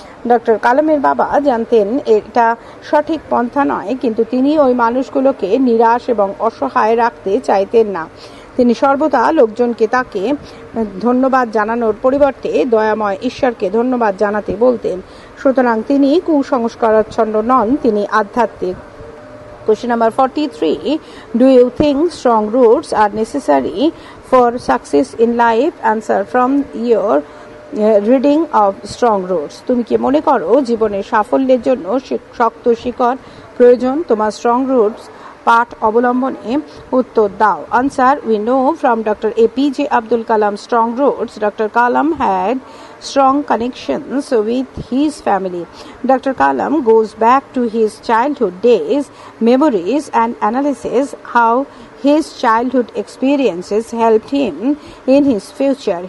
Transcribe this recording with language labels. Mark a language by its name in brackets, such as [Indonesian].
[Bangla] Doctor কালামের বাবা জানতেন এটা সঠিক পন্থা নয়, কিন্তু তিনি ওই মানুষগুলোকে নিরাশ এবং অসহায় রাখতে চাইতেন না। তিনি সর্বদা লোকজনকে তাকে ধন্যবাদ জানানোর পরিবর্তে দয়াময় ঈশ্বরকে ধন্যবাদ জানাতে বলতেন। সুতরাং তিনি কুসংস্কারাচ্ছন্ন নন, তিনি আধ্যাত্মিক। [English] Question number 43. Do you think strong roots are necessary for success in life? Answer. From your reading of strong roots, [Bangla] তুমি কি মনে করো জীবনের সাফল্যের জন্য শক্ত শিকড় প্রয়োজন? তোমার স্ট্রং রুটস পাঠ অবলম্বনে উত্তর দাও। [English] Answer. We know from Dr. APJ Abdul Kalam's strong roots, Dr. Kalam had strong connections with his family. Dr. Kalam goes back to his childhood days, memories and analysis how his childhood experiences helped him in his future.